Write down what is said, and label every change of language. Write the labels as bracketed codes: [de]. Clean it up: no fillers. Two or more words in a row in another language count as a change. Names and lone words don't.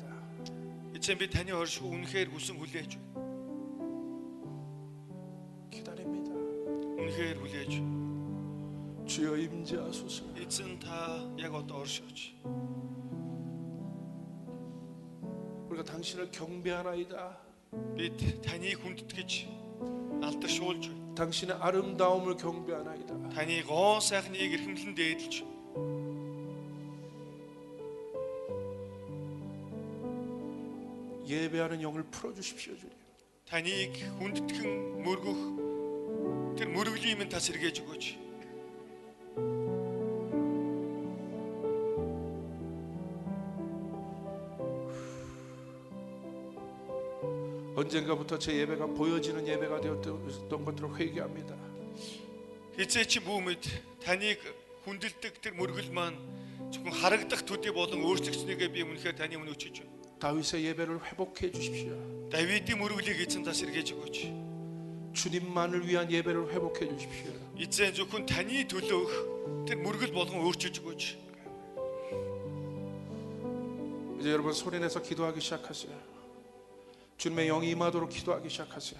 [mn] Эцэг би таны оршихуйг үнэхээр хүсэн хүлээж байна. [ko] 기다립니다. [mn] Үнэхээр хүлээж. [ko] 주여 임재하소서. [mn] Эзэн та яг одоо оршооч. [ko] 우리가 당신을 경배하나이다. [mn] Бид таныг хүндэтгэж алдаршуулж байна. [ko] 당신의 아름다움을 경배하나이다. [mn] Таны гоо сайхныг эрхэмлэн дээдлж. [ko] 예배하는 영을 풀어주십시오, 주님. [mn] Таныг хүндэтгэн мөргөх тэр мөргөлийн минь та сэргээж өгөөч. [ko] 언젠가부터 제 예배가 보여지는 예배가 되었던 것들을 회개합니다. [mn] Эцэг чи бүүмэд таныг хүндэлдэг тэр мөргөл маань зөвхөн харагдах төдий болон өөрчлөгчнийгээ би үнэхээр таны өмнө өчөж байна. [ko] 다윗의 예배를 회복해 주십시오. [mn] Давидын мөргөлийг эзэн та сэргээж өгөөч. [ko] 주님만을 위한 예배를 회복해 주십시오. [mn] Эзэн зөвхөн таны төлөөх тэр мөргөл болгон өөрчилж өгөөч. [ko] 이제 여러분 소리내서 기도하기 시작하세요. 주님의 영이 임하도록 기도하기 시작하세요.